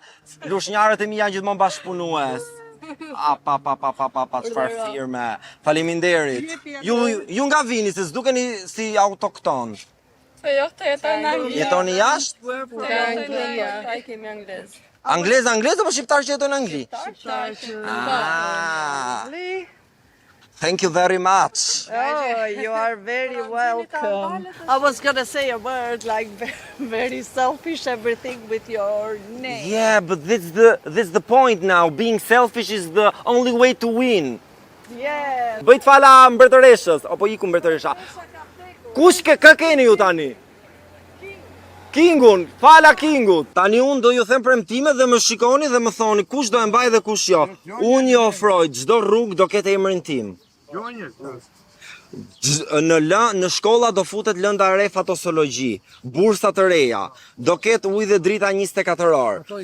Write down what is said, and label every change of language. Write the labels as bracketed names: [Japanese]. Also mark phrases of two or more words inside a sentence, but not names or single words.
[Albanian] Lushnjarët e mi janë gjithmonë bashkëpunues. Pa, çfarë firme. Faleminderit. Ju nga vini se s'dukeni si autokton. Po jo, të jeton në Angli. Jetoni jashtë? Të Anglia. Ai kemi anglez. Anglez apo shqiptar që jetojnë në Angli? [English] Ah. Thank you very much. Oh, you are very welcome. I was gonna say a word like very selfish, everything with your name. Yeah, but this the point now. Being selfish is the only way to win. Yeah. [Albanian] Bëjt fala mbretëreshës, apo iku mbretëresha. Kush kë keni ju tani? Kingun, fala Kingut. Tani unë do ju them premtime dhe më shikoni dhe më thoni kush do e mbaj dhe kush jo. Unë ju ofroj çdo rrugë do ketë emrin tim. Në shkolla do futet lënda e re fatosologi, bursa të reja, do ketë ujë dhe drita 24 orë.